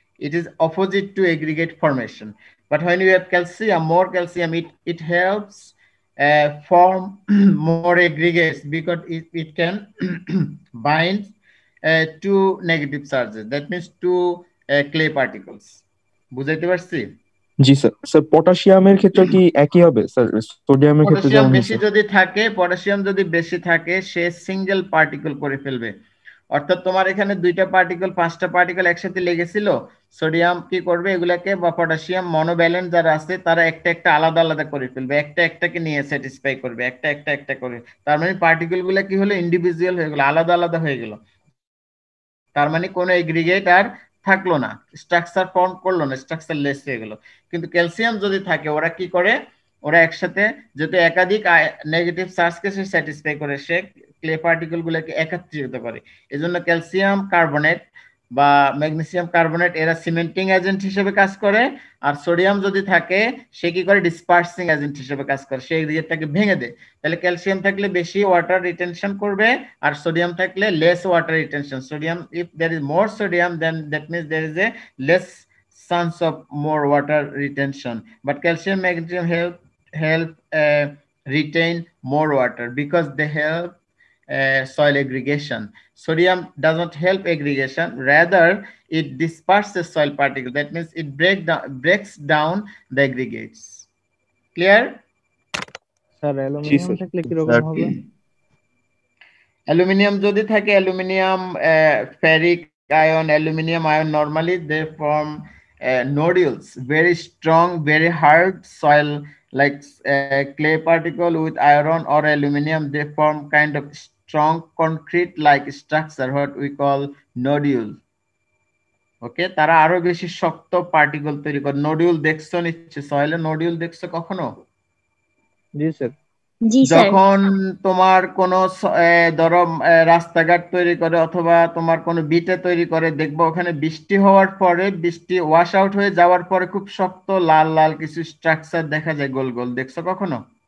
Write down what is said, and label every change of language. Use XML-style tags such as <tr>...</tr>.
<en>It is opposite to aggregate formation. But when you have calcium, more calcium, it helps form more aggregates because it can bind two negative charges. That means two clay particles.</en> <bn>বুঝাইতে পারছি? জি sir. Sir পটাশিয়ামের ক্ষেত্রে কি একই হবে sir? সোডিয়ামের ক্ষেত্রে potassium যেমন বেশি যদি থাকে, পটাশিয়াম যদি বেশি থাকে, সে সিঙ্গেল পার্টিকেল করে ফেলবে। অর্থাৎ তোমার এখানে দুইটা পার্টিকেল পাঁচটা পার্টিকেল একসাথে লেগেছিল, সোডিয়াম কি করবে এগুলাকে, বা পটাশিয়াম মনোভ্যালেন্ট যারা আছে তারা একটা একটা আলাদা আলাদা করে ফেলবে, একটা একটাকে নিয়ে স্যাটিসফাই করবে, একটা একটা একটা করে। তার মানে পার্টিকেল গুলা কি হলো, ইন্ডিভিজুয়াল হয়ে গেল, আলাদা আলাদা হয়ে গেল। তার মানে কোনো এগ্রিগেট আর থাকলো না, স্ট্রাকচার ফর্ম করলো না, স্ট্রাকচার লেস হয়ে গেল। কিন্তু ক্যালসিয়াম যদি থাকে ওরা কি করে, ওরা একসাথে যেহেতু একাধিক নেগেটিভ চার্জকে সে স্যাটিসফাই করে, সে ক্লে পার্টিকেল গুলোকে একত্রিত করে। এজন্য ক্যালসিয়াম কার্বনেট বা ম্যাগনেসিয়াম কার্বনেট এরা সিমেন্টিং এজেন্ট হিসেবে কাজ করে, আর সোডিয়াম যদি থাকে সে কি করে, ডিসপার্সিং এজেন্ট হিসেবে কাজ করে, সে এগ্রিগেটটাকে ভেঙে দেয়। তাহলে ক্যালসিয়াম থাকলে বেশি ওয়াটার রিটেনশন করবে, আর সোডিয়াম থাকলে less water retention.</bn> <en>Sodium, if there is more sodium then that means there is a less chance of more water retention, but calcium magnesium help retain more water because they help soil aggregation. Sodium does not help aggregation, rather it disperses soil particles, that means it breaks down the aggregates. Clear?</en> <bn>Sir G aluminium sir. থাকলে কিরকম sir হবে? Aluminium যদি থাকে, aluminium ferric ion, aluminium ion</bn> <en>normally they form nodules, very strong, very hard soil, like clay particle with iron or aluminum, they form kind of strong concrete like structure what we call nodule.</en> <bn>ওকে, তারা আরো বেশি শক্ত particle তৈরি করে। Nodule দেখছো নিচ্ছে, সয়েলে nodule দেখছো কখনো? জি স্যার। যখন তোমার কোনো ধরো রাস্তাঘাট তৈরি করে অথবা তোমার কোনো বিটে তৈরি করে, দেখবো ওখানে বৃষ্টি হওয়ার পরে, বৃষ্টি ওয়াশ আউট হয়ে যাওয়ার পরে খুব শক্ত লাল লাল কিছু স্ট্রাকচার দেখা যায় গোল গোল, দেখছো কখনো?</bn>